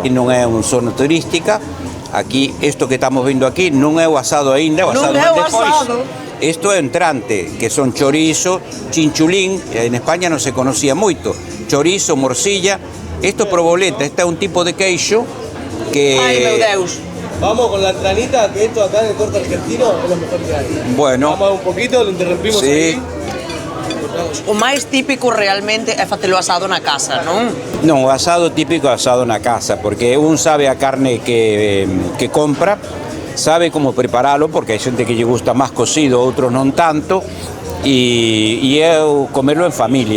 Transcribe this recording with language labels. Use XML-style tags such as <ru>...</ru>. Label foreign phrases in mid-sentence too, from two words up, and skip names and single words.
<gl>Non é unha zona turística. Aquí, isto que estamos vendo aquí, non é o asado aínda, o asado non é o despois. asado. Isto é entrante, que son chorizo, chinchulín, en España non se conocía moito, chorizo, morcilla, isto proboleta, este é un tipo de queixo que... Ai, meu Deus.</gl> <es>Vamos con la entranita, que esto acá en el corte argentino es lo mejor que hay. Bueno. Vamos un poquito, lo interrumpimos sí. ahí.</es> <gl>O máis típico realmente é facelo asado na casa, non? Non, o asado típico é asado na casa, porque un sabe a carne que compra, sabe como preparalo, porque hai xente que lle gusta máis cocido, outros non tanto, e é comerlo en familia.</gl>